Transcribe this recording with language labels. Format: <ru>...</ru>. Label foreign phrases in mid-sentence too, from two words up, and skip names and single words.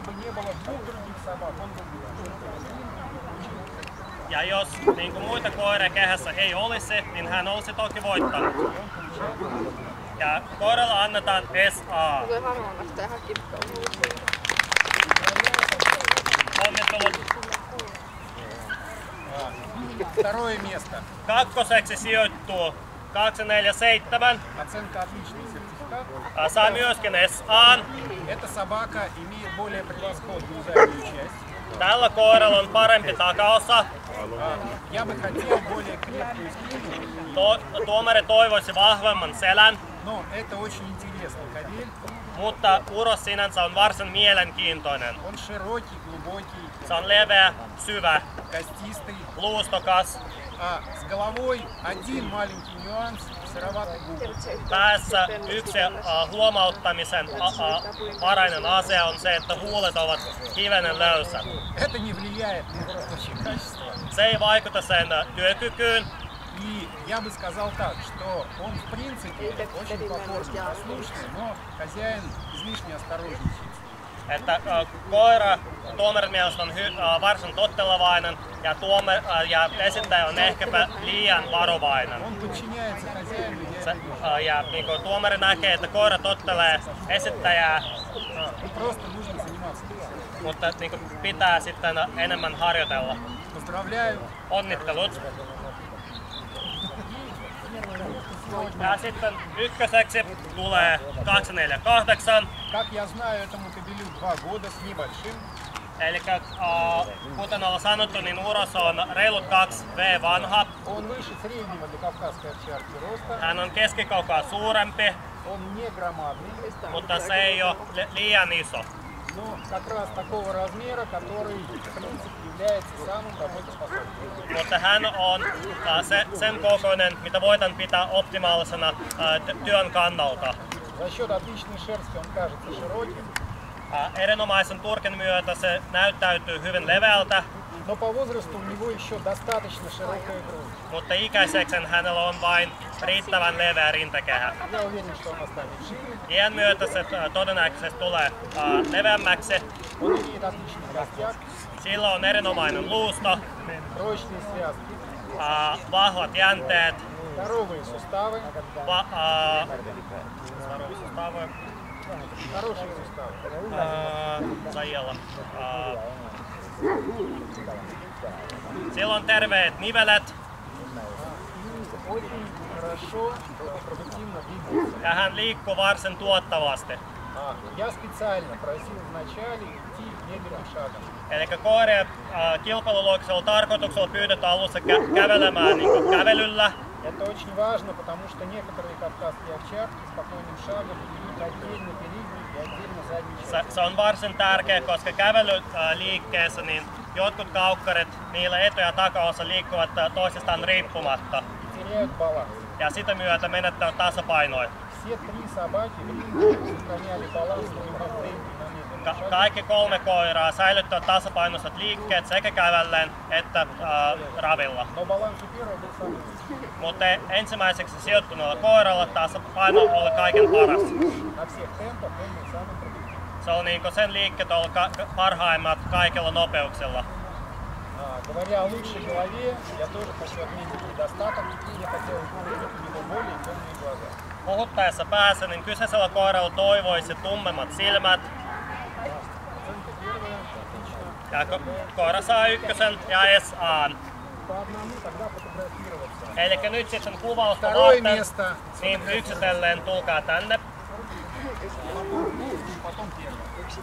<fi>Ja jos niin kuin muita koiria kehässä ei olisi, niin hän olisi toki voittanut. Ja koiralle annetaan SA. Onnittelut.</fi> <ru>Второе место.</ru> <fi>Kakkoseksi sijoittuu 247.</fi> <ru>Оценка отличный сертификат.</ru> <fi>Saa myöskin SA:n.</fi> <ru>Эта собака имеет более превосходную заднюю часть.</ru> <fi>Tällä koiralla on parempi takaosa.</fi> <ru>Я бы хотел более крепкую спину.</ru> <fi>Tuomari toivoisi vahvemman selän.</fi> <ru>Но это очень интересный кабель.</ru> <fi>Mutta uros sinänsä on varsin mielenkiintoinen.</fi> <ru>Он широкий, глубокий,</ru> <fi>Se on leveä, syvä,</fi> <ru>костистый,</ru> <fi>luustokas.</fi> <ru>а с головой один маленький нюанс – сыроватый губ.</ru> <fi>Päässä yksi huomauttamisen varainen asia on se, että huulet ovat hivenen löysä.</fi> <ru>Это не влияет на его рабочее качество.</ru> <fi>Se ei vaikuta sen työkykyyn.</fi> <ru>И я бы сказал так, что он в принципе очень покорный, послушный, но хозяин излишне осторожничает.</ru> <fi>Että koira tuomarin mielestä on varsin tottelevainen ja esittäjä on ehkäpä liian varovainen.</fi> <ru>Он подчиняется хозяину, я это вижу.</ru> <fi>Ja niin kuin tuomari näkee, että koira tottelee esittäjää,</fi> <ru>И просто нужно заниматься.</ru> <fi>mutta niin kuin pitää sitten enemmän harjoitella.</fi> <ru>Поздравляю.</ru> <fi>Onnittelut. Ja sitten ykköseksi tulee 248.</fi> <ru>Как я знаю, этому кобелю 2 года с небольшим.</ru> <fi>Eli kuten ollaan sanottu, niin uros on reilut 2 V vanha.</fi> <ru>Он выше среднего для кавказской овчарки роста.</ru> <fi>Hän on keskikokoa suurempi,</fi> <ru>Он не громадный,</ru> <fi>mutta se ei ole liian iso.</fi> <ru>но как раз такого размера, который в принципе является самым работоспособным.</ru> <fi>Mutta hän on sen kokoinen, mitä voidaan pitää optimaalisena työn kannalta.</fi> <ru>За счет отличной шерсти он кажется широким,</ru> <fi>Erinomaisen turkin myötä se näyttäytyy hyvin leveältä,</fi> <ru>но по возрасту у него еще достаточно широкая грудь.</ru> <fi>mutta ikäiseksen hänellä on vain riittävän leveä rintakehä.</fi> <ru>Я уверен, что он останет шире.</ru> <fi>Iän myötä se todennäköisesti tulee leveämmäksi.</fi> <ru>Он имеет отличный костяк,</ru> <fi>Sillä on erinomainen luusto,</fi> <ru>прочные связки,</ru> <fi>vahvat jänteet,</fi> <ru>здоровые суставы, хорошие суставы.</ru> <fi>Sillä on terveet nivelet</fi> <ru>Очень хорошо, продуктивно двигается.</ru> <fi>ja hän liikkuu varsin tuottavasti.</fi> <ru>Я специально просил вначале идти медленным шагом.</ru> <fi>Eli koirien kilpailuluokisella tarkoituksella pyydetään alussa kävelemään niin kävelyllä.</fi> <ru>Это очень важно, потому что некоторые кавказские овчарки спокойным шагом идут отдельно передний и отдельно задний часть.</ru> <fi>Se on varsin tärkeä, koska kävelyliikkeessä niin jotkut kaukkarit, niillä etu- ja takaosa liikkuvat toisistaan riippumatta.</fi> <ru>Теряют баланс.</ru> <fi>Ja sitä myötä menettävät tasapainoa.</fi> <ru>Все три собаки в ринге сохраняли баланс на любом темпе на медленном шаге.</ru> <fi>Kaikki 3 koiraa säilyttävät tasapainoiset liikkeet sekä kävellen että ravilla.</fi> <ru>Но баланс у первого был самый лучший.</ru> <fi>Mutta ensimmäiseksi sijoittuneella koiralla tasapaino oli kaiken paras.</fi> <ru>На всех темпах он был самый продуктивный.</ru> <fi>Se on niin sen liikkeet oli parhaimmat kaikilla nopeuksilla.</fi> <ru>Говоря о лучшей голове, я тоже хочу отметить недостаток. Я хотел увидеть у него более темные глаза.</ru> <fi>Puhuttaessa päässä, niin kyseisellä koiralla toivoisi tummemmat silmät.</fi> <ru>Оценка первая, отлично.</ru> <fi>Ja koira saa ykkösen ja SA:n.</fi> <ru>По одному тогда фотографироваться.</ru> <fi>Eli nyt sitten kuvausta</fi> <ru>Второе</ru> <fi>varten,</fi> <ru>место.</ru> <fi>niin yksitellen tulkaa tänne.</fi> <ru>Потом первое.</ru>